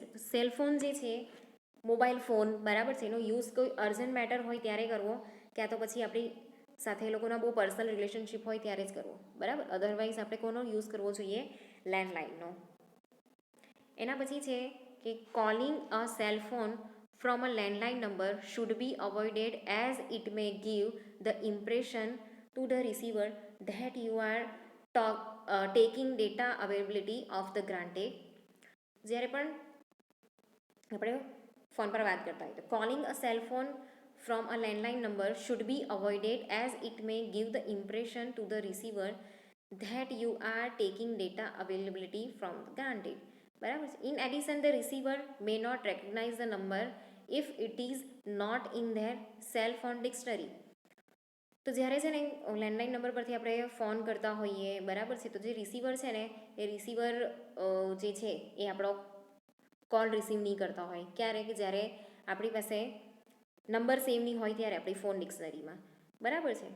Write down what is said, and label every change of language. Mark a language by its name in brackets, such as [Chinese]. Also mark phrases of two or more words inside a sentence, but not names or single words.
[Gujarati] સેલ ફોન જે છે, મોબાઈલ ફોન, બરાબર છે, એનો યુઝ કોઈ [English] urgent matter [Gujarati] હોય ત્યારે કરવો, ક્યાં તો પછી આપણી સાથે એ લોકોના બહુ [English] personal relationship [Gujarati] હોય ત્યારે જ કરવો. બરાબર. અધરવાઇઝ આપણે કોનો યુઝ કરવો જોઈએ? લેન્ડલાઇનનો. એના પછી છે કે [English] calling a cell phone from a landline number should be avoided as it may give the impression to the receiver that you are taking data availability of the granted. [Gujarati] જ્યારે પણ આપણે ફોન પર વાત કરતા હોય તો [English] calling a cell phone from a landline number should be avoided as it may give the impression to the receiver that you are taking data availability from granted. [Gujarati] બરાબર છે. [English] In addition, the receiver may not recognize the number if it is not in their cell phone dictionary. [Gujarati] તો જ્યારે છે ને [English] landline number [Gujarati] પરથી આપણે ફોન કરતા હોઈએ, બરાબર છે, તો જે રિસીવર છે ને એ રિસીવર જે છે એ આપણો કોલ રિસીવ નહીં કરતા હોય. ક્યારે? કે જ્યારે આપણી પાસે નંબર સેવ નહીં હોય ત્યારે આપણી ફોન ડિક્શનરીમાં, બરાબર છે.